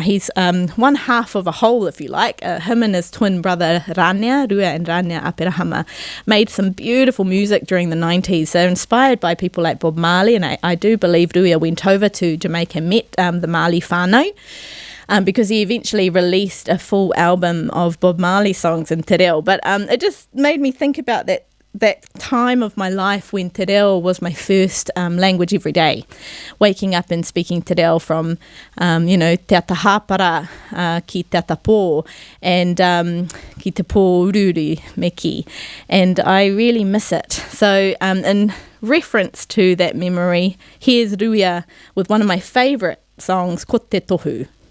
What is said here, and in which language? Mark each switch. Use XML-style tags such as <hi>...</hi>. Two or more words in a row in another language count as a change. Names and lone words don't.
<en>He's one half of a whole, if you like. Him and his twin brother, Rania, Ruia and Rania Aperahama, made some beautiful music during the 90s. They're inspired by people like Bob Marley, and I do believe Ruia went over to Jamaica and met the Marley whānau, because he eventually released a full album of Bob Marley songs in</en> <mi>te reo.</mi> <en>But it just made me think about that time of my life when</en> <mi>te reo</mi> <en>was my first language every day. Waking up and speaking</en> <mi>te reo</mi> <en>from,</en> <mi>te ata hāpara ki te ata pō,</mi> <en>and</en> <mi>ki te pō ururi me ki.</mi> <en>And I really miss it. So in reference to that memory, here's Ruia with one of my favourite songs, Ko te tohu.</en>